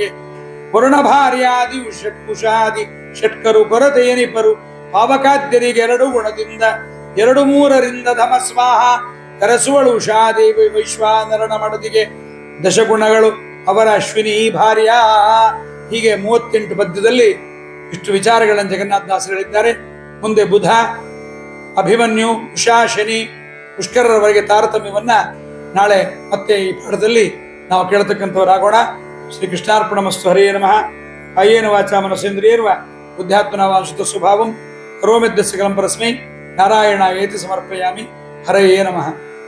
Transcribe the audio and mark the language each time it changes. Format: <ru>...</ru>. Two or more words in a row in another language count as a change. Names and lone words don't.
<kn>ವರುಣ ಭಾರ್ಯಾದಿ ಕುಶಾದಿ ಷಟ್ಕರು ಕೊರತೆಯನಿಪರು ಪಾವಕಾದ್ಯರಿಗೆ 2 ಗುಣದಿಂದ 2-3ರಿಂದ ಧಮಸ್ವಾಹ ಕರಸುವಳು ಉಷಾದೇವಿ ವೈಶ್ವಾನರನ ಮಡದಿಗೆ ದಶಗುಣಗಳು ಅವರ ಅಶ್ವಿನಿ ಭಾರ್ಯ. ಹೀಗೆ 38 ಪದ್ಯದಲ್ಲಿ ಇಷ್ಟು ವಿಚಾರಗಳನ್ನು ಜಗನ್ನಾಥದಾಸಗಳಿದ್ದಾರೆ. ಮುಂದೆ ಬುಧ, ಅಭಿಮನ್ಯು, ಉಷಾ, ಶನಿ, ಪುಷ್ಕರರವರೆಗೆ ತಾರತಮ್ಯವನ್ನ ನಾಳೆ ಮತ್ತೆ ಈ ಪಾಠದಲ್ಲಿ ನಾವು ಕೇಳತಕ್ಕಂಥವರಾಗೋಣ.</kn> <sa>ಶ್ರೀ ಕೃಷ್ಣಾರ್ಪಣಮಸ್ತು. ಹರೇ ನಮಃ. ಕಾಯೇನ ವಾಚಾ ಮನಸೇಂದ್ರಿಯರ್ವ ಬುದ್ಧ್ಯಾತ್ಮನ ವಾಂಶುತ ಸ್ವಭಾವಂ ಕರೋಮಿದ್ದ ಸಕಲಂ ಪರಸ್ಮೈ ನಾರಾಯಣಾಯೇತಿ ಸಮರ್ಪಯಾಮಿ. ಹರಯೇ ನಮಃ.</sa>